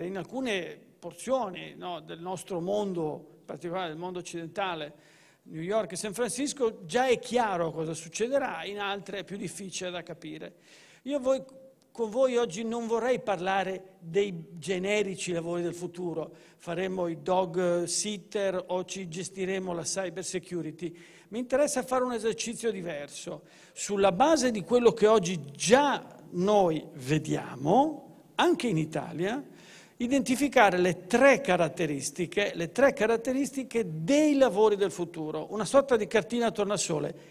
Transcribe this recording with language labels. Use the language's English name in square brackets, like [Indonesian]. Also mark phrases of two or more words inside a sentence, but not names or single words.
[Italian] In alcune porzioni, no, del nostro mondo, in particolare del mondo occidentale, New York e San Francisco, già è chiaro cosa succederà, in altre è più difficile da capire. Con voi oggi non vorrei parlare dei generici lavori del futuro, faremo i [English] dog sitter [Italian] o ci gestiremo la [English] cyber security. [Italian] Mi interessa fare un esercizio diverso, sulla base di quello che oggi già noi vediamo, anche in Italia, identificare le tre caratteristiche dei lavori del futuro, una sorta di cartina tornasole.